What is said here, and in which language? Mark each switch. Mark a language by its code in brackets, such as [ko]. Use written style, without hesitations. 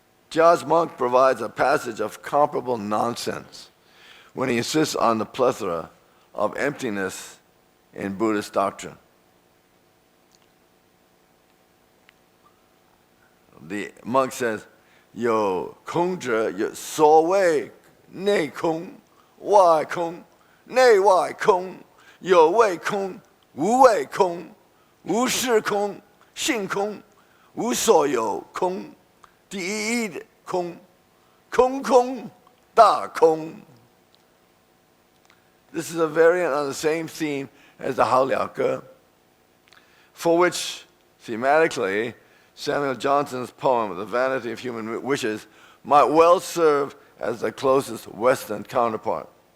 [en] Jia's monk provides a passage of comparable nonsense when he insists on the plethora of emptiness in Buddhist doctrine. The monk says, [zh] 有空者有所谓内空、外空、内外空、有为空、无为空、无是空、性空、无所有空、第一空、空空大空. [en] This is a variant on the same theme as the Hao Liao Ge, for which, thematically, Samuel Johnson's poem, The Vanity of Human Wishes, might well serve as the closest Western counterpart.